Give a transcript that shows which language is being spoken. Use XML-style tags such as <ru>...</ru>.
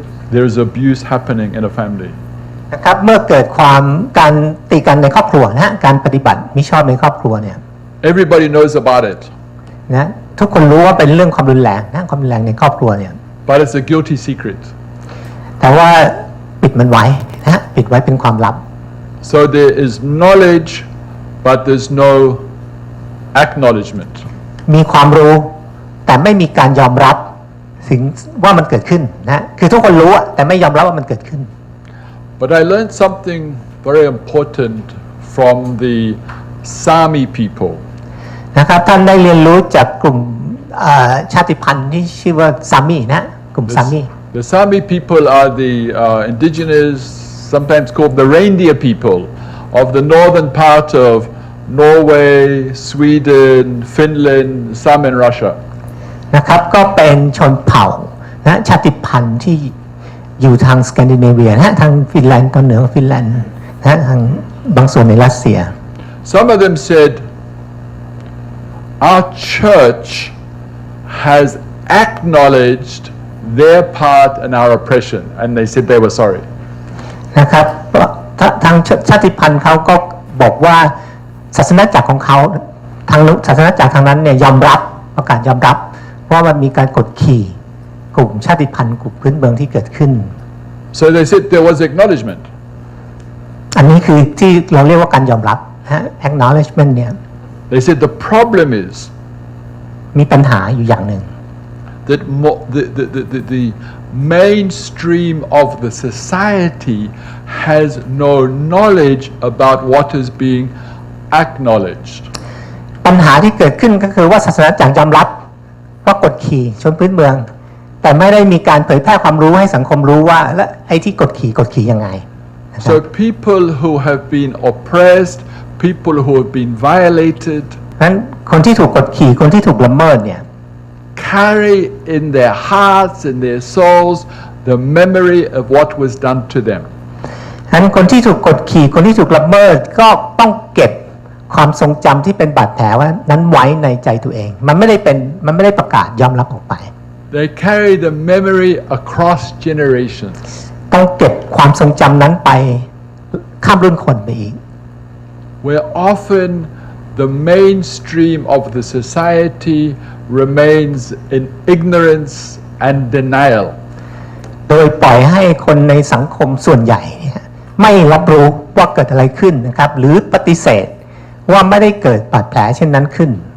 <en>There's abuse happening in a family.</en> <th>นะครับเมื่อเกิดการตีกันในครอบครัวนะการปฏิบัติมิชอบในครอบครัวเนี่ย</th> <en>Everybody knows about it.</en> <th>นะทุกคนรู้ว่าเป็นเรื่องความรุนแรงนะความรุนแรงในครอบครัวเนี่ย</th> <en>but it's a guilty secret.</en> <th>แต่ว่าปิดมันไว้นะปิดไว้เป็นความลับ</th> <en>So there is knowledge, but there's no acknowledgement.</en> <th>มีความรู้แต่ไม่มีการยอมรับสิ่งว่ามันเกิดขึ้นนะคือทุกคนรู้แต่ไม่ยอมรับว่ามันเกิดขึ้น</th> <en>But I learned something very important from the Sami people. นะครับ</en> <th>ท่านได้เรียนรู้จากกลุ่มชาติพันธุ์ที่ชื่อว่าซามีนะกลุ่มซามี</th> <en>The Sami people are the indigenous, sometimes called the reindeer people of the northern part of Norway, Sweden, Finland, some in Russia.</en> <th>นะครับก็เป็นชนเผ่านะชาติพันธุ์ที่อยู่ทางสแกนดิเนเวียนะทางฟินแลนด์ตอนเหนือฟินแลนด์นะทางบางส่วนในรัสเซีย</th> <en>Some of them said, our church has acknowledged their part in our oppression, and they said they were sorry.</en> <th>นะครับทางชาติพันธุ์เขาก็บอกว่าศาสนาจักรของเขาทางศาสนาจักรทางนั้นเนี่ยยอมรับประกาศยอมรับว่ามันมีการกดขี่กลุ่มชาติพันธุ์กลุ่มพื้นเมืองที่เกิดขึ้น</th> <en>So they said there was acknowledgement.</en> <th>อันนี้คือที่เราเรียกว่าการยอมรับนะ acknowledgement เนี่ย</th> <en>They said the problem is</en> <th>มีปัญหาอยู่อย่างหนึ่ง</th> <en>that the mainstream of the society has no knowledge about what is being acknowledged.</en> <th>ปัญหาที่เกิดขึ้นก็คือว่าศาสนาจักรยอมรับว่ากดขี่ชนพื้นเมืองแต่ไม่ได้มีการเผยแพร่ความรู้ให้สังคมรู้ว่าและไอ้ที่กดขี่ยังไง</th> <en>So people who have been oppressed, people who have been violated,</en> <th>นั้นคนที่ถูกกดขี่คนที่ถูกละเมิดเนี่ย</th> <en>carry in their hearts and their souls the memory of what was done to them.</en> <th>นั้นคนที่ถูกกดขี่คนที่ถูกละเมิดก็ต้องเก็บความทรงจำที่เป็นบาดแผลว่านั้นไว้ในใจตัวเองมันไม่ได้ประกาศยอมรับออกไป</th> <en>They carry the memory across generations.</en> <th>ต้องเก็บความทรงจำนั้นไปข้ามรุ่นคนไปอีก</th> <en>Where often the mainstream of the society remains in ignorance and denial.</en> <th>โดยปล่อยให้คนในสังคมส่วนใหญ่ไม่รับรู้ว่าเกิดอะไรขึ้นนะครับหรือปฏิเสธว่าไม่ได้เกิดบาดแผลเช่นนั้นขึ้น</th>